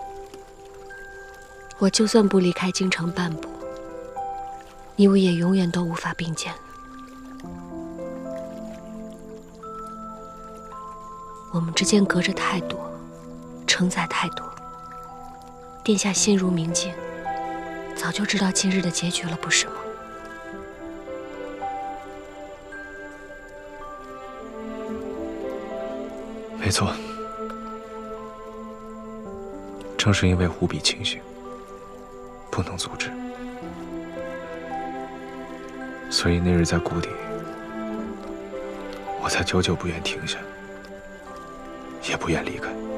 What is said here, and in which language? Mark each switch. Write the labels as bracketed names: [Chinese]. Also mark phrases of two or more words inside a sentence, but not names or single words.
[Chinese] 我就算不離開京城半步，你我也永遠都無法並肩。我們之間隔着太多，承載太多。殿下心如明鏡，早就知道今日的結局了，不是嗎？没錯，正是因為無比慶幸，不能阻止，所以那日在谷底，我才久久不願停下，也不願離開。